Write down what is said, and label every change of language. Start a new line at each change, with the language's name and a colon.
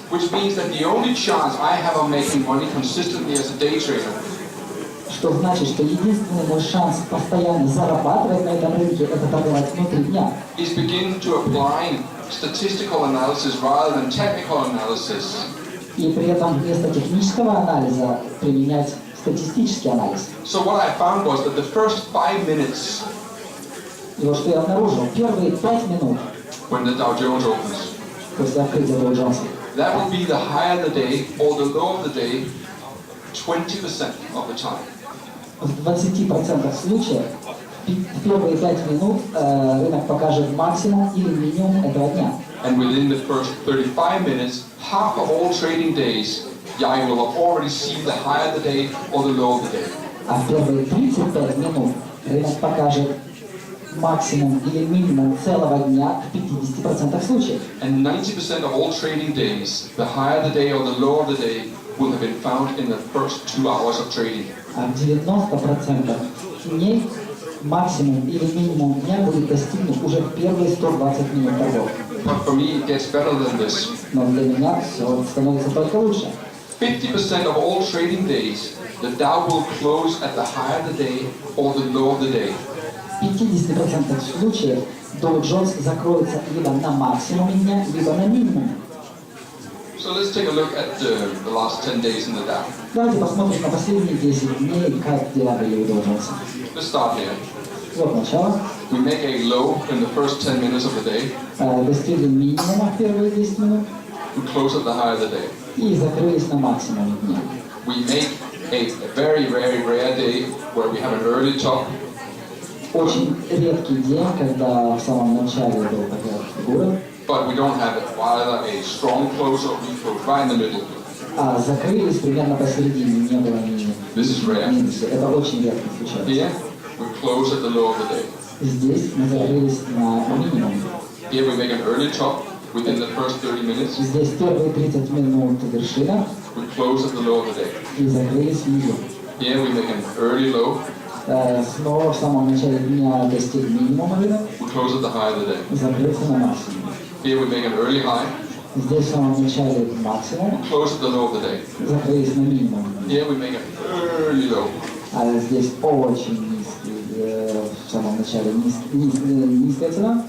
English: Which means that the only chance I have of making money consistently as a day trader
Russian: Что значит, что единственный мой шанс постоянно зарабатывать на этом рынке – это торговать внутри дня.
English: is begin to apply statistical analysis rather than technical analysis.
Russian: И при этом вместо технического анализа применять статистический анализ.
English: So what I found was that the first 5 minutes
Russian: И вот что я обнаружил. Первые 5 минут
English: when the Dow Jones opens,
Russian: после открытия Dow Jones,
English: that will be the higher the day or the lower the day 20% of the time.
Russian: В 20% случаев в первые 5 минут рынок покажет максимум или минимум этого дня.
English: And within the first 35 minutes, half of all trading days, I will have already seen the higher the day or the lower the day.
Russian: А в первые 35 минут рынок покажет максимум или минимум целого дня в 50% случаев.
English: And 90% of all trading days, the higher the day or the lower the day, will have been found in the first 2 hours of trading.
Russian: А в 90% дней максимум или минимум дня будет достигнут уже в первые 120 минут торгов.
English: But for me, it gets better than this.
Russian: Но для меня все становится только лучше.
English: 50% of all trading days, the Dow will close at the higher the day or the lower the day.
Russian: В 50% случаев Dow Jones закроется либо на максимуме дня, либо на минимуме.
English: So let's take a look at the last 10 days in the Dow.
Russian: Давайте посмотрим на последние 10 дней, как дела были у Dow Jones.
English: Let's start here.
Russian: Вот начало.
English: We make a low in the first 10 minutes of the day.
Russian: Достигли минимума в первые 10 минут
English: We close at the higher the day.
Russian: и закрылись на максимуме дня.
English: We make a very, very rare day where we have an early top.
Russian: Очень редкий день, когда в самом начале была такая фигура,
English: But we don't have either a strong close or we close right in the middle.
Russian: а закрылись примерно посередине, не было ни
English: This is rare.
Russian: минуса. Это очень редко случается.
English: Here, we close at the low of the day.
Russian: Здесь мы закрылись на минимум.
English: Here we make an early top within the first 30 minutes.
Russian: Здесь первые 30 минут вершина
English: We close at the low of the day.
Russian: и закрылись внизу.
English: Here we make an early low.
Russian: Снова в самом начале дня достиг минимума рынок,
English: We close at the high of the day.
Russian: закрылся на максимум.
English: Here we make an early high.
Russian: Здесь в самом начале максимум,
English: We close at the low of the day.
Russian: закрылись на минимум.
English: Here we make an early low.
Russian: А здесь очень низкий, в самом начале низкая цена,